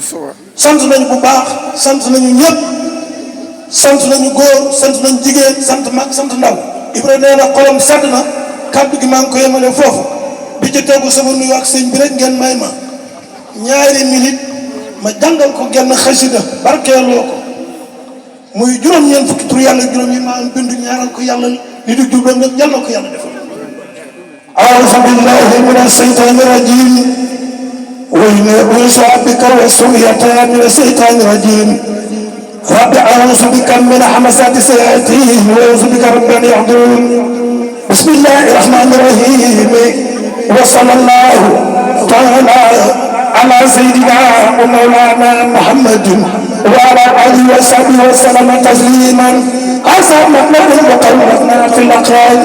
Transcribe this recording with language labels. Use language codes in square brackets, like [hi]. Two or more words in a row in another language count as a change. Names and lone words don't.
[wo] sant nañu bu baax sant nañu ñëpp sant nañu góor sant nañu jigéen sant mag sant ndaw Ibra nee na xolam sedd na kàddu gi maa ngi ko yemale foofu bi ci tegu sama nuyu ak sëñ bi rek ngeen may ma ñaari minute ma jàngal ko genn xasida barkeeloo ko muy juróom-ñeent fukki tur yàlla juróom yi maa am bindu ñaaral ko yàlla li di jublam nag yàlla ko yàlla defal [ar] أعوذ بالله من الشيطان الرجيم وإنس ربك وسويتان من الشيطان الرجيم رب أعوذ بك من همزات الشياطين وأعوذ بك رب أن يحضرون بسم الله الرحمن الرحيم وصلى الله تعالى على سيدنا ومولانا محمد وعلى آله وصحبه وسلم تسليما حسن مطلب وقومنا في الأقرار